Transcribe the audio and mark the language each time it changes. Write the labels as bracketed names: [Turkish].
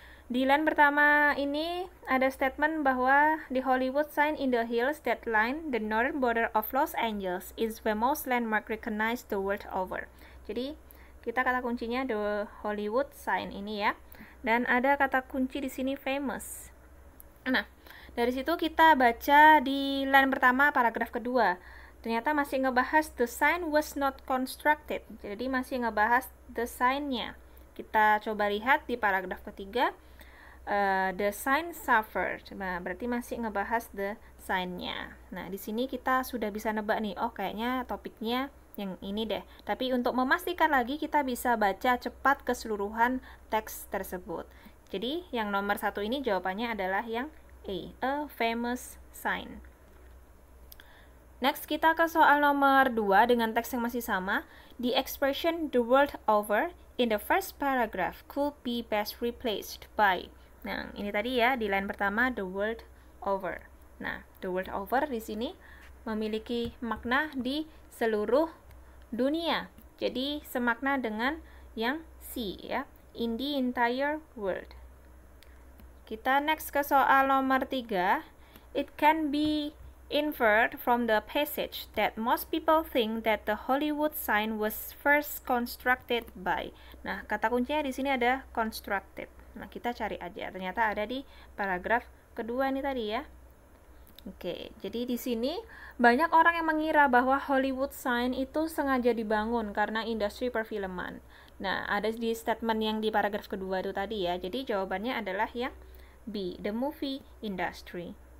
[Indonesian] Di line pertama ini ada statement bahwa [English] the Hollywood sign in the hills that line the northern border of Los Angeles is the most landmark recognized the world over. [Indonesian] Jadi kita kata kuncinya [English] the Hollywood sign [Indonesian] ini ya. Dan ada kata kunci di sini famous. Nah, dari situ kita baca di line pertama paragraf kedua. Ternyata masih ngebahas [English] the sign was not constructed. [Indonesian] Jadi masih ngebahas the sign-nya. Kita coba lihat di paragraf ketiga. [English] The sign suffered. [Indonesian] Nah, berarti masih ngebahas [English] the sign-nya. [Indonesian] Nah, di sini kita sudah bisa nebak nih. Oh, kayaknya topiknya yang ini deh. Tapi untuk memastikan lagi, kita bisa baca cepat keseluruhan teks tersebut. Jadi, yang nomor 1 ini jawabannya adalah yang [English] A famous sign. [Indonesian] Next, kita ke soal nomor 2 dengan teks yang masih sama. [English] The expression the world over in the first paragraph could be best replaced by. [Indonesian] Nah, ini tadi ya, di line pertama, [English] the world over. [Indonesian] Nah, the world over di sini memiliki makna di seluruh dunia. Jadi, semakna dengan yang C ya, [English] in the entire world. [Indonesian] Kita next ke soal nomor 3. [English] It can be inferred from the passage that most people think that the Hollywood sign was first constructed by. [Indonesian] Nah, kata kuncinya di sini ada constructed. Nah, kita cari aja. Ternyata ada di paragraf kedua ini tadi ya. Oke, jadi di sini banyak orang yang mengira bahwa Hollywood sign itu sengaja dibangun karena industri perfilman. Nah, ada di statement yang di paragraf kedua itu tadi ya. Jadi jawabannya adalah yang B, [English] the movie industry.